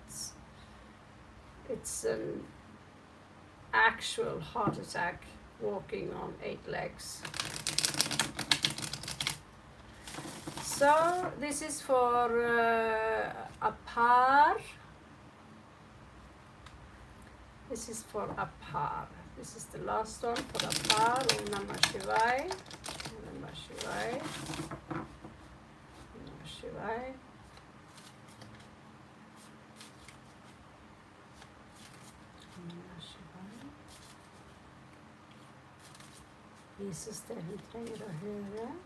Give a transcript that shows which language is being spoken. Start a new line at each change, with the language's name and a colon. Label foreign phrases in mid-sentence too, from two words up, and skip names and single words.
English: It's an actual heart attack walking on 8 legs. So this is for Apar. This is for Apar. This is the last one for Apar.
Sanskrit: ॐ नमः शिवाय। ॐ नमः शिवाय. ॐ नमः शिवाय। ॐ नमः शिवाय.
Norwegian: Jesus, det hun trenger å høre.